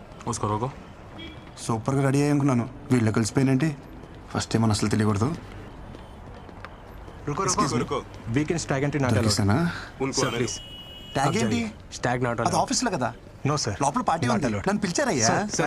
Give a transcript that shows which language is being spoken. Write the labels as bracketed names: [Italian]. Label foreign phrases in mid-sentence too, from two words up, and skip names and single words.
[Hindi] उसको रोको। [Telugu] సూపర్గా రెడీ అయ్యి అనుకున్నాను, వీళ్ళు కలిసిపోయినంటే [English] first time [Telugu] అసలు తెలియకూడదు. [Hindi] रुको रुको रुको। [English] weekend stag entry not allowed. [Telugu] దొరికేసానా? [Hindi] उनको आने दो। [Telugu] ట్యాగ్ ఏంటి? [English] stag not [Telugu] అది [English] अलाउड। [Telugu] ఆఫీస్లో కదా, [English] no sir. [Telugu] లోపల పార్టీ [English] Not [Telugu] ఉంది, [English] allowed. [Telugu] నన్ను పిలిచారయ్యా. [English] Sir,